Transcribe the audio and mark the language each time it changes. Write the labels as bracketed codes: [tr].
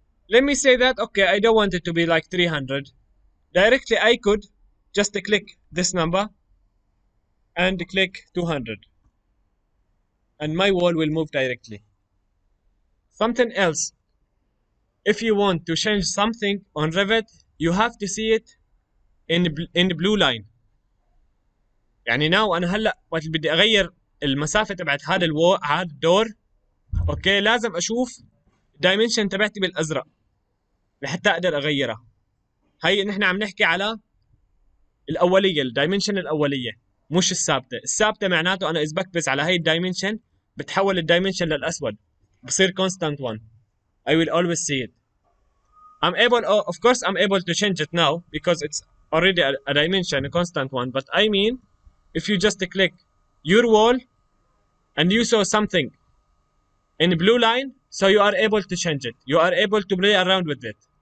[en] Let me say that, okay, I don't want it to be like 300. Directly, I could just click this number and click 200. And my wall will move directly. Something else. If you want to change something on Revit, you have to see it in blue line. [ar] يعني [en] now [ar] أنا هلا وقت بدي أغير المسافة تبعت هذا الدور، أوكي، لازم أشوف الدايمنشن تبعتي بالأزرق لحتى أقدر أغيرها. هي نحن عم نحكي على الأولية، الدايمنشن الأولية، مش الثابتة. الثابتة معناته أنا إذا بكبس على هي الدايمنشن بتحول الدايمنشن للأسود، بصير [en] constant one. I will always see it. Of course, I'm able to change it now because it's already a dimension, a constant one. But I mean, if you just click your wall and you saw something in blue line, so you are able to change it. You are able to play around with it.